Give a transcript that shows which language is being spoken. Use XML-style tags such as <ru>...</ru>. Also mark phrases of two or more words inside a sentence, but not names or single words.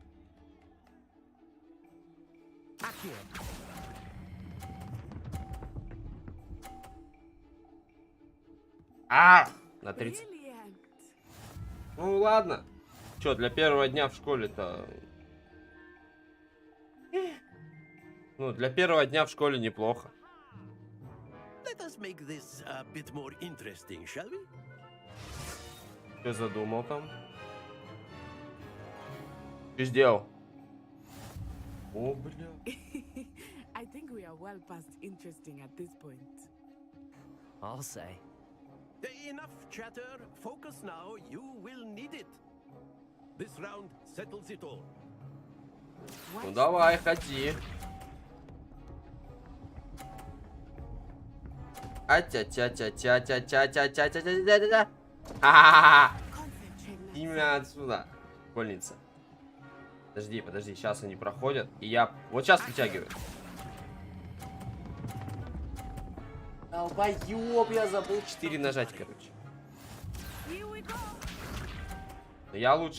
<ru>На 30. Ну ладно. Чё, для первого дня в школе-то... Ну, для первого дня в школе неплохо.</ru> <en>Let us make this a bit more interesting, shall we? Что задумал там? Что сделал? О, бля. I think we are well past interesting at this point. I'll say. Enough chatter. Focus now. You will need it. This round settles it all.</en> <ru>Ну давай, ходи. А-тя-тя-тя-тя-тя-тя-тя-тя-тя-тя-тя-тя-тя. Ха-ха-ха. Иди меня отсюда, школьница. Подожди, сейчас они проходят. И я вот сейчас вытягиваю. Долбоёб, я забыл 4 нажать, короче. Но я лучше.</ru>